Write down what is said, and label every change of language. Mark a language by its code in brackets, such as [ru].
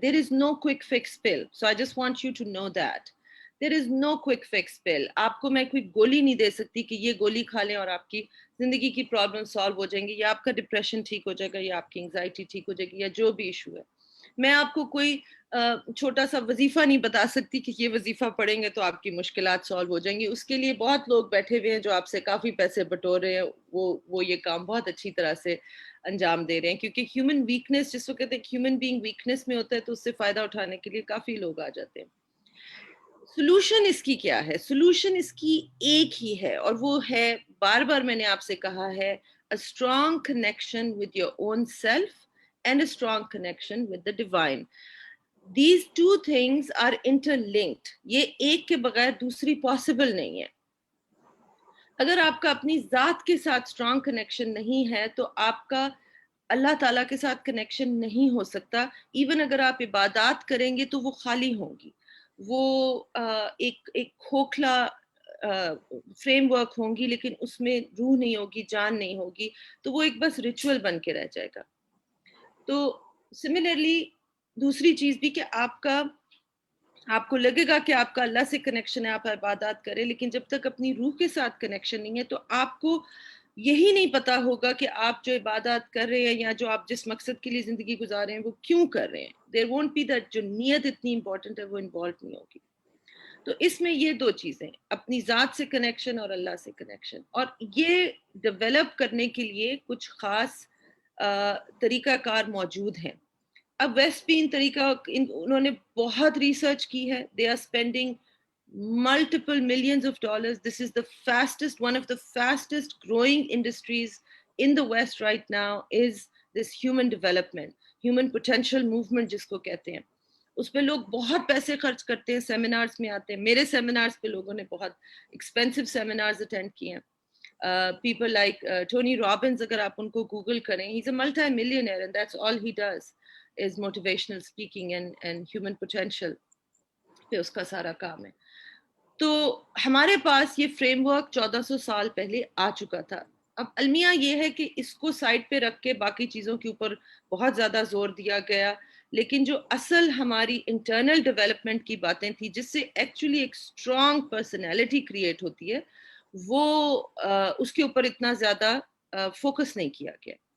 [en] There is no quick fix pill. So I just want you to know that. There is no quick fix pill. [hi] आपको मैं कोई गोली नहीं दे सकती कि ये गोली खा लें और आपकी ज़िंदगी की प्रॉब्लम सॉल्व हो जाएंगी, या आपका डिप्रेशन ठीक हो जाएगा, या आपकी एंग्जाइटी ठीक हो जाएगी, या जो भी इशू है. मैं आपको कोई छोटा सा वजीफा नहीं बता सकती कि ये वजीफा पढ़ेंगे तो आपकी मुश्किलात सॉल्व हो जाएंगी. उसके लिए बहुत लोग बैठे हुए हैं जो आपसे काफ़ी पैसे बटोर रहे हैं, वो ये काम बहुत अच्छी तरह से अंजाम दे रहे हैं, क्योंकि ह्यूमन वीकनेस जिसको कहते हैं, ह्यूमन बीइंग वीकनेस में होता है, तो उससे फ़ायदा उठाने के लिए काफ़ी लोग आ जाते हैं. सोल्यूशन इसकी क्या है? सोल्यूशन इसकी एक ही है और वो है, बार बार मैंने आपसे कहा है, [en] a strong connection with your own self and a strong connection with the divine. These two things are interlinked. [hi] ये एक के बगैर दूसरी पॉसिबल नहीं है. अगर आपका अपनी ज़ात के साथ स्ट्रॉन्ग कनेक्शन नहीं है तो आपका अल्लाह ताला के साथ कनेक्शन नहीं हो सकता. इवन अगर आप इबादत करेंगे तो वो खाली होंगी, वो एक खोखला फ्रेमवर्क होंगी, लेकिन उसमें रूह नहीं होगी, जान नहीं होगी, तो वो एक बस रिचुअल बन के रह जाएगा. तो सिमिलरली दूसरी चीज़ भी कि आपको लगेगा कि आपका अल्लाह से कनेक्शन है, आप इबादत करें, लेकिन जब तक अपनी रूह के साथ कनेक्शन नहीं है तो आपको यही नहीं पता होगा कि आप जो इबादत कर रहे हैं या जो आप जिस मकसद के लिए ज़िंदगी गुजार रहे हैं वो क्यों कर रहे हैं. [en] there won't be that, [hi] जो नीयत इतनी इंपॉर्टेंट है वो इन्वॉल्व नहीं होगी. तो इसमें ये दो चीज़ें, अपनी ज़ात से कनेक्शन और अल्लाह से कनेक्शन, और ये डेवलप करने के लिए कुछ ख़ास तरीक़ाकार मौजूद हैं. अब वेस्ट भी उन्होंने बहुत रिसर्च की है. [en] They are spending multiple millions of dollars. This is one of the fastest growing industries in the West right now, is this human development, human potential movement [hi] जिसको कहते हैं. उस पे लोग बहुत पैसे खर्च करते हैं, सेमिनार्स में आते हैं. मेरे सेमिनार्स पे लोगों ने बहुत एक्सपेंसिव सेमिनार्स अटेंड किए हैं. [en] People like Tony Robbins, [hi] अगर आप उनको गूगल करें, [en] he's a multi-millionaire and that's all he does is motivational speaking and human potential [hi] पे उसका सारा काम है. तो हमारे पास ये फ्रेमवर्क 1400 साल पहले आ चुका था. अब अलमिया ये है कि इसको साइड पे रख के बाकी चीज़ों के ऊपर बहुत ज़्यादा जोर दिया गया, लेकिन जो असल हमारी इंटरनल डेवलपमेंट की बातें थी, जिससे एक्चुअली एक स्ट्रॉन्ग पर्सनैलिटी क्रिएट होती है, वो उसके ऊपर इतना ज़्यादा फोकस नहीं किया गया.